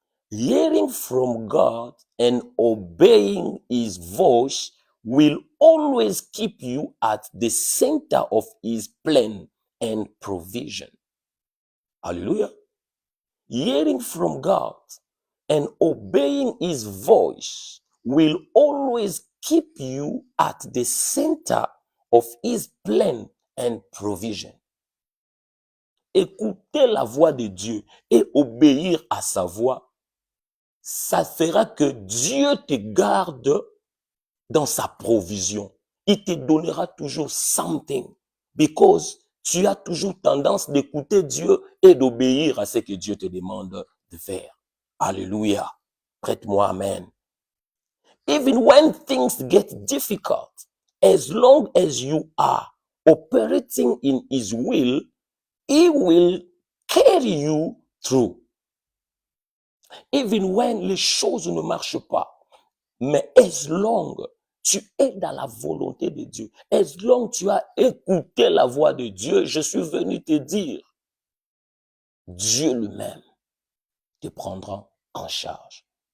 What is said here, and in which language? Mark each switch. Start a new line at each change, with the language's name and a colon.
English: Hearing from God and obeying his voice will always keep you at the center of his plan and provision. Hallelujah. Hearing from God and obeying his voice will always keep you at the center of his plan and provision.
French: Écouter la voix de Dieu et obéir à sa voix, ça fera que Dieu te garde dans sa provision. Il te donnera toujours
English: something
French: because tu as toujours tendance d'écouter Dieu et d'obéir à ce que Dieu te demande de faire. Alléluia. Prête-moi, amen.
English: Even when things get difficult, as long as you are operating in his will, he will carry you through. Even when
French: les choses ne marchent pas, mais
English: as long
French: tu es dans la volonté de Dieu, as long tu as écouté la voix de Dieu, je suis venu te dire, Dieu lui-même te prendra en charge.